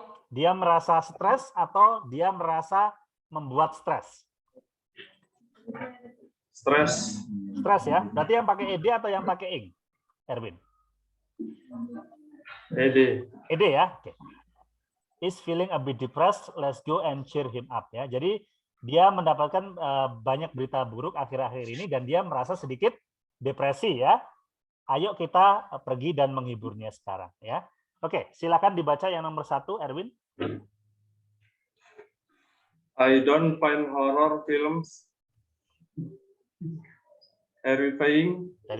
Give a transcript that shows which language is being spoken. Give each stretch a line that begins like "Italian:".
Indonesian: Dia merasa stres atau dia merasa membuat stres. Stres. Stres ya. Berarti yang pakai ed atau yang pakai ing? Erwin. Ed. Ed ya. Oke.
English: Is feeling a bit depressed. Let's go and cheer him up ya.
Indonesian: Jadi dia mendapatkan banyak berita buruk akhir-akhir ini dan dia merasa sedikit depresi ya. Ayo kita pergi dan menghiburnya sekarang ya. Oke, silakan dibaca yang nomor 1, Erwin.
English: I don't find horror films terrifying.